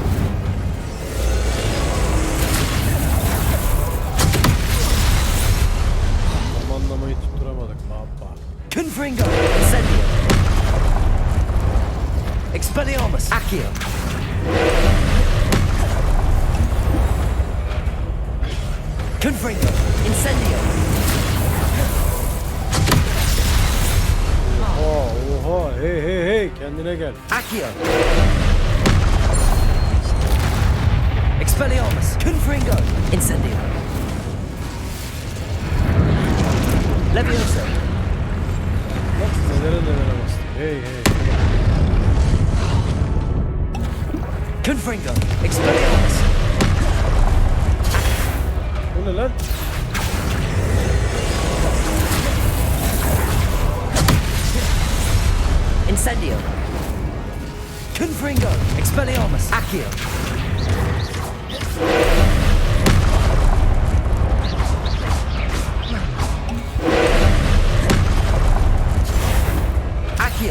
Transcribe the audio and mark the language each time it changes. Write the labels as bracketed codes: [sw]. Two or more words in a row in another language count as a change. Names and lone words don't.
[tr] Zamanlamayı tutturamadık baba. Confringo. Incendio. Expelliarmus. Accio. Confringo. Incendio. Oha. Hey. Kendine gel. Accio. Expelliarmus. Confringo. Incendio. Levioso. Bak nelere bastı. Hey. Confringo. Expelliarmus. Bu ne lan? Incendio. Confringo. Expelliarmus. Accio. Accio.